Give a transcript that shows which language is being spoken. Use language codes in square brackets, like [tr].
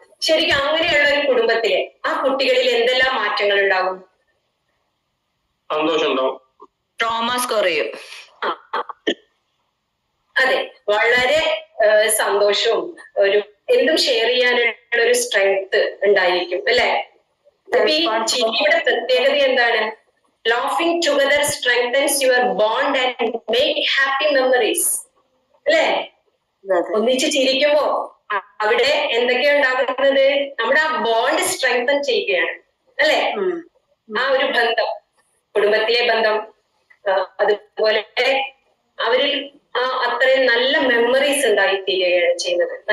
[ml] ശരിക്കും അങ്ങനെയുള്ള ഒരു കുടുംബത്തില് ആ കുട്ടികളിൽ എന്തെല്ലാം മാറ്റങ്ങൾ ഉണ്ടാകും? ട്രോമ സ്കോർ ചെയ്യും. അതെ, വളരെ സന്തോഷവും എന്തും ഷെയർ ചെയ്യാനുള്ള ഒരു സ്ട്രെങ്ത് ഉണ്ടായിരിക്കും, അല്ലെ? അപ്പൊ ഈ ചിരിയുടെ പ്രത്യേകത എന്താണ്? [en] Laughing together strengthens your bond and make happy memories. [ml] അല്ലേ? ഒന്നിച്ച് ചിരിക്കുമ്പോ അവിടെ എന്തൊക്കെയാ ഉണ്ടാകുന്നത്? നമ്മുടെ ആ ബോണ്ട് സ്ട്രെങ്തൻ ചെയ്യുകയാണ്, അല്ലെ? ആ ഒരു ബന്ധം, കുടുംബത്തിലെ ബന്ധം, അതുപോലെ അവരിൽ അത്രയും നല്ല മെമ്മറീസ് ഉണ്ടായിത്തീരുകയാണ് ചെയ്യുന്നത്.